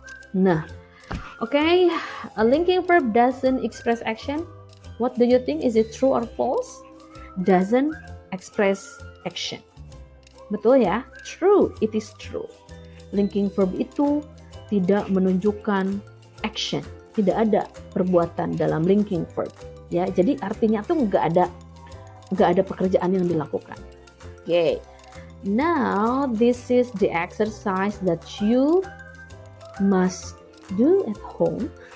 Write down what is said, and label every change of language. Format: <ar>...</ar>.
<en>Nah, okay, a linking verb doesn't express action. What do you think? Is it true or false? Doesn't express action. Betul ya? True, it is true.</en> <id>linking verb itu tidak menunjukkan action, tidak ada perbuatan dalam linking verb. Ya, jadi artinya tuh nggak ada pekerjaan yang dilakukan.</id> <en>Okay. Now this is the exercise that you must do at home.</en>